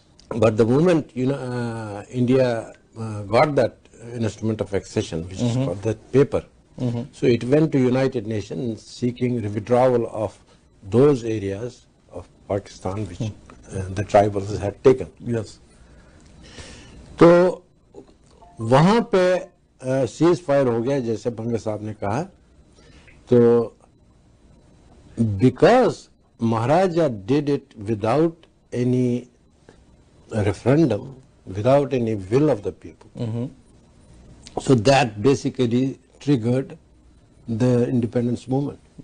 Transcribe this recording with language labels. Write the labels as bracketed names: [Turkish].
[English] But the moment India got that instrument of accession, which is called that paper, so it went to United Nations seeking withdrawal of those areas of Pakistan which the tribals had taken. Yes. [Hindi] तो वहाँ पे cease fire हो गया जैसे बंगा साहब ने कहा. [English] तो because Maharaja did it without any referendum, without any will of the people, so that basically triggered the independence movement.